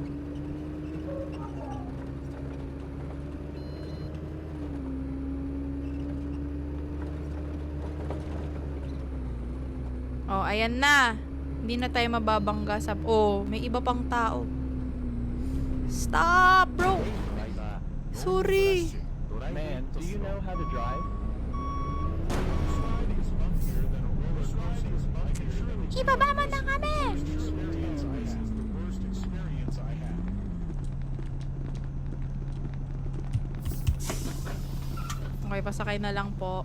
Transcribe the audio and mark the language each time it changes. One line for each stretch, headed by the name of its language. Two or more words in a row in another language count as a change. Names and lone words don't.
Filipino: Oh, ayan na. Hindi na tayo mababangga sa... Oh, may iba pang tao.
English: Stop, bro! ドライバー、 Sorry. Drive it slow. how to drive?
Filipino: Ibaba mo na kami! Okay, pasakay na lang po.